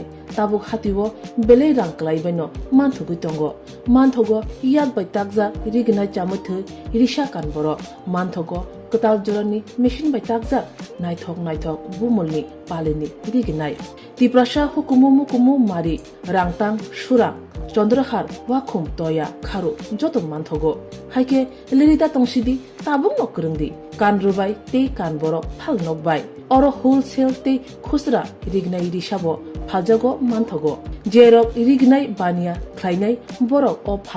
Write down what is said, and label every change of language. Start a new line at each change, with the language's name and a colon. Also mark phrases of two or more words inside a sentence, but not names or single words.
Kok Borok: Tabuk hatiwo bele rang klai baino manthugui tongo. Manthogo yak bai takja rignai chamuthu risha kan boro. Manthogo ketal jorani machine bai takja naithok bumulni palini rignai. Tiprasha hukumu mari rangtang surang চন্দ্রহার ওয়াখুম তয়া খারু যত মানথগো হাইকে লিরিদা তংসিদি তাবুং নকরংদি কান রুবাই তে কান বরক ফাল নকবাই অর হোলসেল তে খুচরা রিগনাই রিসাবো ফালজাগো মানথগো জেরক রিগনাই বানিয়া খ্লাইনাই বরক ও ফাল